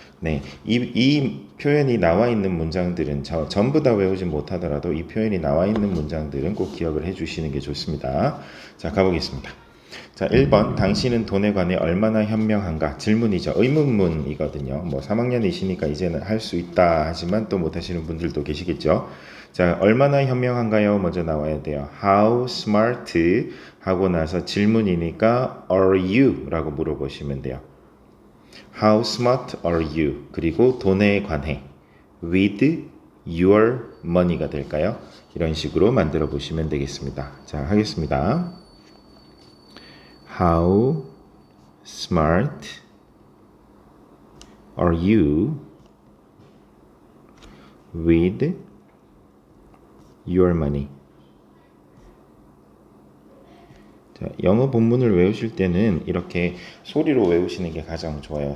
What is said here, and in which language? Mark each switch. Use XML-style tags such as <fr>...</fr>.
<ko>네, 이 표현이 나와 있는 문장들은 전부 다 외우지 못하더라도 이 표현이 나와 있는 문장들은 꼭 기억을 해주시는 게 좋습니다. 자, 가보겠습니다. 자, 1번 당신은 돈에 관해 얼마나 현명한가? 질문이죠. 의문문이거든요. 뭐 3학년이시니까 이제는 할 수 있다 하지만 또 못하시는 분들도 계시겠죠. 자, 얼마나 현명한가요? 먼저 나와야 돼요.</ko> <en>How smart</en> <ko>하고 나서 질문이니까</ko> <en>are you?</en> <ko>라고 물어보시면 돼요.</ko> <en>How smart are you?</en> <ko>그리고 돈에 관해</ko> <en>with your money</en> <ko>가 될까요? 이런 식으로 만들어 보시면 되겠습니다. 자, 하겠습니다.</ko> <en>How smart are you with your money?</en> <ko>자, 영어 본문을 외우실 때는 이렇게 소리로 외우시는 게 가장 좋아요.</ko>